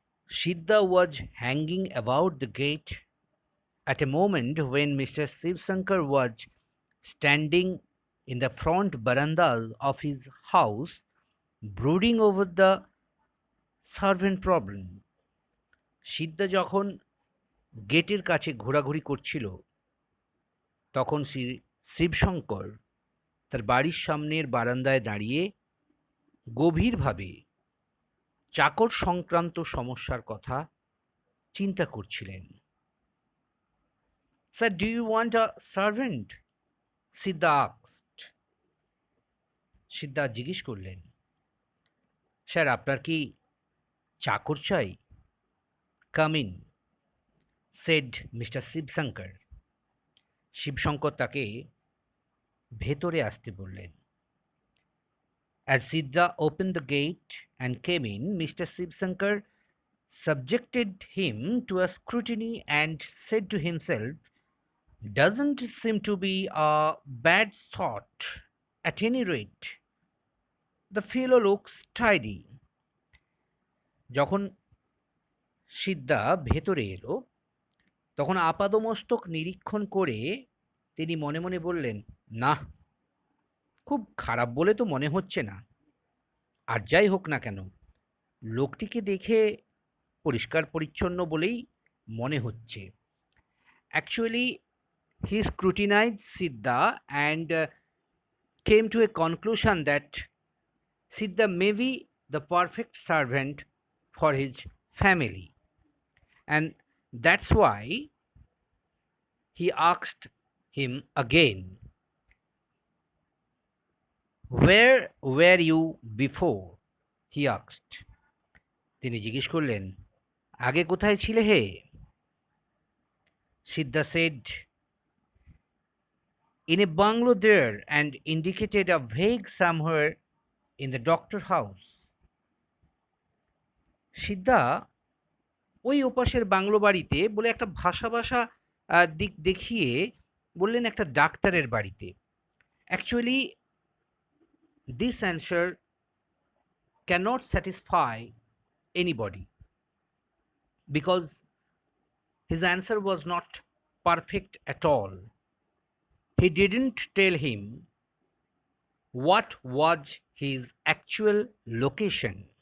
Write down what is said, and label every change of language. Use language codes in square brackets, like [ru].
[en] Siddha was hanging about the gate at a moment when Mr. Shivsankar was standing in the front veranda of his house, brooding over the servant problem. [bn] সিদ্ধা যখন গেটের কাছে ঘোরাঘুরি করছিল, তখন শিবশঙ্কর তার বাড়ির সামনের বারান্দায় দাঁড়িয়ে গভীরভাবে চাকর সংক্রান্ত সমস্যার কথা চিন্তা করছিলেন। [en] Sir, do you want a servant? Siddha asked. [bn] সিদ্ধা জিজ্ঞেস করলেন, স্যার আপনার কি চাকর চাই? [en] Come in, said Mr. Shivsankar. [bn] Shibshankar তাকে ভেতরে আসতে বললেন। [en] As Siddha opened the gate and came in, Mr. Shivsankar subjected him to a scrutiny and said to himself, doesn't seem to be a bad thought. At any rate, the fellow looks tidy. [bn] যখন সিদ্ধা ভেতরে এলো, তখন আপাদমস্তক নিরীক্ষণ করে তিনি মনে মনে বললেন, না, খুব খারাপ বলে তো মনে হচ্ছে না। আর যাই হোক না কেন, লোকটিকে দেখে পরিষ্কার পরিচ্ছন্ন বলেই মনে হচ্ছে। [en] Actually, he scrutinized Siddha and came to a conclusion that Siddha may be the perfect servant for his family, and that's why he asked him again, where were you before? He asked. [bn] তিনি জিজ্ঞেস করলেন, আগে কোথায় ছিলে হে? [en] Siddha said, in a bungalow there, and indicated a vague somewhere in the doctor house. [bn] সিদ্ধা ওই ওপাশের bungalow বাড়িতে বলে একটা ভাষা ভাষা দিক দেখিয়ে বললেন একটা ডাক্তারের বাড়িতে। [en] Actually, this answer cannot satisfy anybody because his answer was not perfect at all. He didn't tell him what was his actual location.